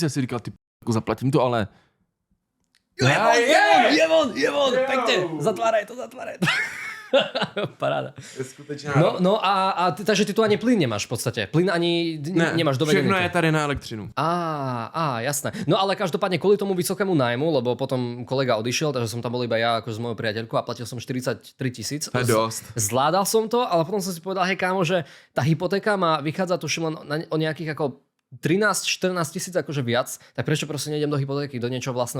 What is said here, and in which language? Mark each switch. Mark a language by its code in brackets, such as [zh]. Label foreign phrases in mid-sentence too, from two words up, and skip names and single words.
[cs] Si říkal, ty jako zaplatím to, ale... [sk] Je von, pekne, zatváraj to. Paráda. No a takže ty tu ani plyn nemáš v podstate. Plyn ani nemáš dovedený. [cs] Všechno je tady na elektřinu. [sk] Jasné. No ale každopádne kvôli tomu vysokému nájmu, lebo potom kolega odišiel, takže som tam bol iba ja ako s mojou priateľkou a platil som 43 000. To je dosť. Zvládal som to, ale potom som si povedal, hej kámo, že tá hypotéka má vychádza tuším len o nejakých ako 13-14 tisíc akože viac, tak prečo proste nejdem do hypotéky, do niečoho vlastného.